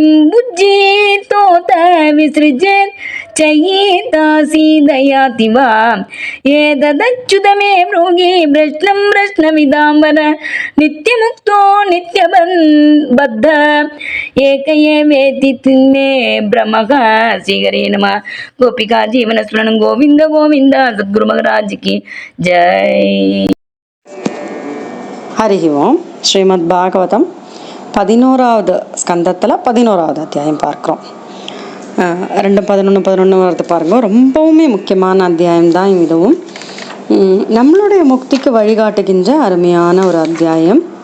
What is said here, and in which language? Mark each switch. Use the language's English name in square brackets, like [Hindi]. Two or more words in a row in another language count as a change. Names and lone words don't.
[Sanskrit] बुज्जितोत विसृजेत् चयेतासीदयाति वा एतदच्युत मे ब्रूहि प्रश्नं प्रश्नविदाम्बर नित्यमुक्तो नित्यबद्ध एक एवेति मे भ्रमः श्रीहरे नमः गोपिका जीवनस्मरणं गोविन्द गोविन्द [Hindi] सद्गुरु महाराज की जय. [Sanskrit] हरि ओम्. [Tamil] ஸ்ரீமத் பாகவதம் 11வது ஸ்கந்தத்தில் 11வது அத்தியாயம் பார்க்குறோம். 2, 11, 11 வருது பாருங்க. ரொம்பவுமே முக்கியமான அத்தியாயம் தான் இதுவும். நம்மளுடைய முக்திக்கு வழிகாட்டுகின்ற அருமையான ஒரு அத்தியாயம்.